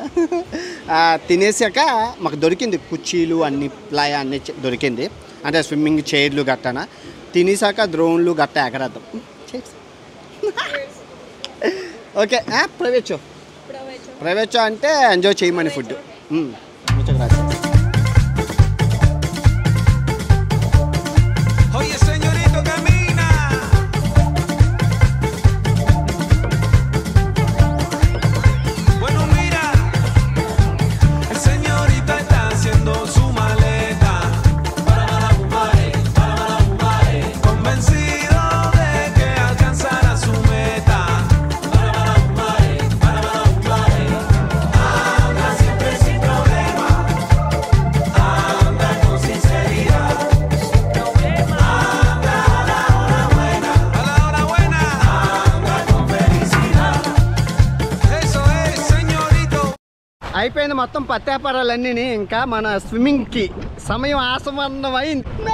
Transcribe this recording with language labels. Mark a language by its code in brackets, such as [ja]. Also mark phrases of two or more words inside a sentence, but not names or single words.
[te] తినేసాక మాకు దొరికింది కుర్చీలు అన్ని ప్లాయ్ అన్నీ దొరికింది, అంటే స్విమ్మింగ్ చైర్లు గట్టన. తినేసాక ద్రోన్లు గట్ట ఎగరేద్దాం. [en] okay private [te] అంటే ఎంజాయ్ చేయమని ఫుడ్. [es] Oye, señorito, camina. Bueno, mira, el señorito está haciendo su maleta. Convencido de que alcanzará su meta. Anda siempre sin problema. Anda con sinceridad. [te] అయిపోయింది మొత్తం పత్యాపారాలన్నీ. ఇంకా మన స్విమ్మింగ్కి సమయం ఆసమన్నమైంది.